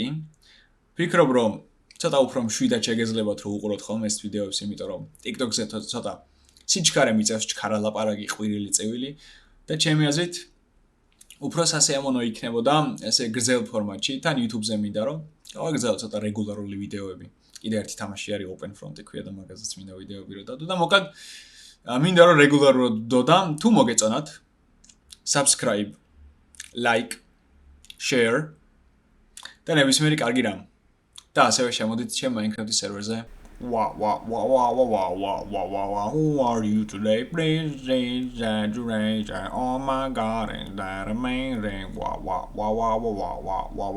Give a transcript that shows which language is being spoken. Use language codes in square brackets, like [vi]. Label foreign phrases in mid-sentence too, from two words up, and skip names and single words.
[ka] ვფიქრობ, რომ ცოტა უფრო მშვიდად შეგეძლებათ რომ უყუროთ ხოლმე ეს ვიდეოებს, იმიტომ რომ TikTok-ზე ცოტა სიჩქარე მიწევს ჩქარა ლაპარაკი, ყვირილი წევილი და ჩემი აზრით უფრო სასიამოვნო იქნებოდა ესე გრძელ ფორმატში, თან YouTube-ზე მინდა რომ გავაგრძელოთ ცოტა რეგულარული ვიდეოები. კიდე ერთი თამაში არის Open Front-ი ქვია და მაგაზეც მინდა ვიდეოები რომ დადო და მოკლედ მინდა რომ რეგულარულად დოდა, თუ მოგეწონათ [en] subscribe, like, share [ka] და ნებისმიერი კარგი რამ. და ასევე შემოდით ჩემ Minecraft-ის სერვერზე. [en] Who are you today? Please oh my god, is that amazing?